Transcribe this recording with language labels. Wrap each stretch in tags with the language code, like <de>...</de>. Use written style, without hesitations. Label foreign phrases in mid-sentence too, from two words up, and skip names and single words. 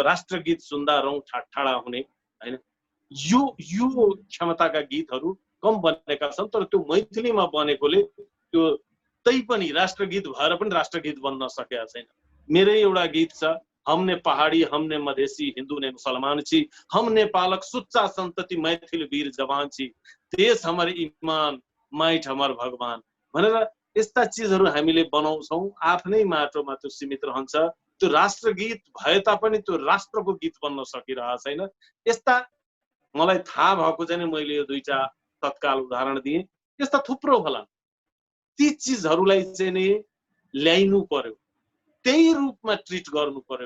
<ne>राष्ट्रगीत सुन्दा रौँ ठाडा हुने हैन, यो क्षमताका गीतहरू कम बनेका छन्, तर त्यो मैथिलीमा बनेकोले त्यो त्यही पनि राष्ट्रगीत भएर पनि राष्ट्रगीत बन्न सकेका छैन। मेरै एउटा गीत छ,</ne> <mai>हमने पहाडी हमने मधेसी हिन्दू ने मुसलमान छी, हम नेपालक सुच्चा सन्तति मैथिल वीर जवान छी, देश हमर इमान माइट हमर भगवान</mai> <ne>भनेर यस्ता चिजहरू हामीले बनाउँछौँ। आफ्नै माटोमा त्यो सीमित रहन्छ। त्यो राष्ट्रगीत भए तापनि त्यो राष्ट्रको गीत बन्न सकिरहेको छैन। यस्ता मलाई थाहा भएको चाहिँ मैले यो दुईटा तत्काल उदाहरण दिएँ। यस्ता थुप्रो होला। ती चिजहरूलाई चाहिँ नि ल्याइनु पर्यो, त्यही रूपमा ट्रिट गर्नु पर्यो।</ne>